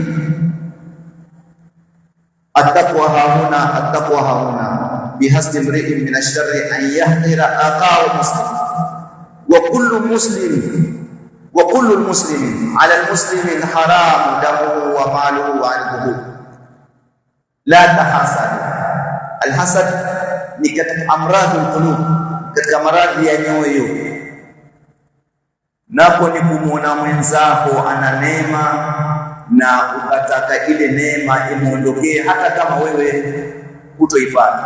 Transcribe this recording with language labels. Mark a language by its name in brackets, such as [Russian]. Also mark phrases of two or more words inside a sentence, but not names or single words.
[Arabic] التقوى ها هنا، التقوى ها هنا، بحسب امرئ من الشر أن يحقر أخاه مسلم. وكل المسلم على المسلم حرام دمه وماله وعرضه. لا تحاسد. [Swahili] Alhasad ni katika [Arabic] أمراض القلوب, [Swahili] katika maradhi ya nyoyo. Napo ni kumwona mwenzako ana neema na ukataka ile neema imuondokee, hata kama wewe hutoipata.